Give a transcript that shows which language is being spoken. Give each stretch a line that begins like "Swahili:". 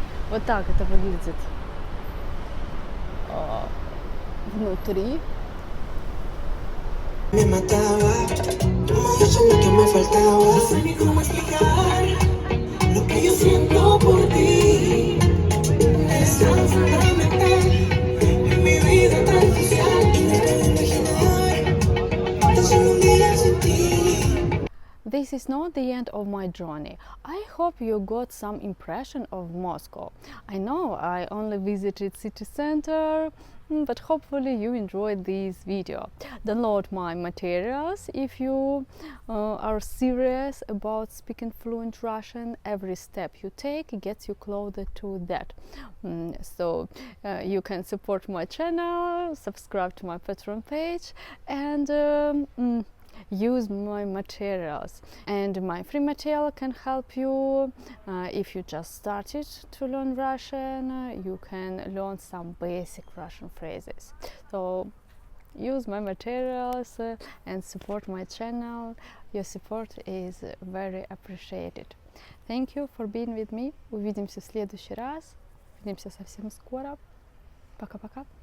Russian: Вот так это выглядит внутри.
Spanish: Me mataba, diciendo que me faltaba. No sé ni cómo explicar lo que yo siento por ti. Es tan fundamental en mi vida tan social. Y no puedo imaginar tan solo un día sin ti.
English: This is not the end of my journey. I hope you got some impression of Moscow. I know I only visited city center, but hopefully you enjoyed this video. Download my materials if you are serious about speaking fluent Russian. Every step you take gets you closer to that. So you can support my channel, subscribe to my Patreon page, and use my materials. And my free material can help you if you just started to learn Russian. You can learn some basic Russian phrases. So use my materials and support my channel. Your support is very appreciated. Thank you for being with me.
Russian: Увидимся в следующий раз. Увидимся совсем скоро. Пока-пока.